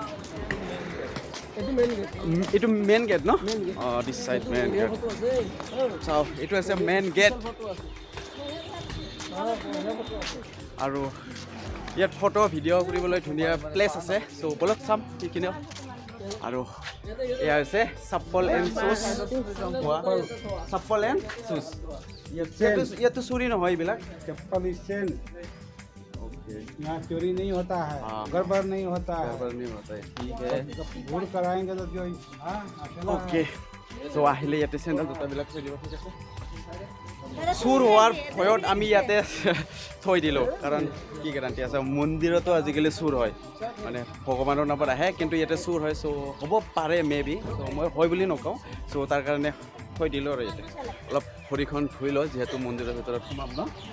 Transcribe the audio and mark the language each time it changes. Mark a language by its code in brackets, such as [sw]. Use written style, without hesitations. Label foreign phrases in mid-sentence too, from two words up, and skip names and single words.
[as] এইটো [en] main gate [as] ন অঁ [en] this side main gate [as] চাওঁ এইটো আছে [en] main gate [as] আৰু ইয়াত ফটো ভিডিঅ' কৰিবলৈ ধুনীয়া প্লেচ আছে চ' বলক চাম সেইখিনিও আৰু এয়া হৈছে [en] chappal and shoes chappal and shoes [as] ইয়াতো চুৰি নহয় এইবিলাক [hi] यहाँ चोरी नहीं होता है गड़बड़ नहीं होता है ठीक है भूल कराएंगे तो जो [as] ओके চ' আহিলে ইয়াতে চেণ্ডেল জোতাবিলাক থৈ দিব ঠিক আছে চুৰ হোৱাৰ ভয়ত আমি ইয়াতে থৈ দিলোঁ কাৰণ কি গেৰাণ্টি আছে মন্দিৰতো আজিকালি চুৰ হয় মানে ভগৱানৰ নামত আহে কিন্তু ইয়াতে চুৰ হয় চ' হ'ব পাৰে [en] may be [as] চ' মই হয় বুলি নকওঁ চ' তাৰ কাৰণে থৈ দিলোঁ আৰু ইয়াতে অলপ ভৰিখন ধুই লওঁ যিহেতু মন্দিৰৰ ভিতৰত সোমাম ন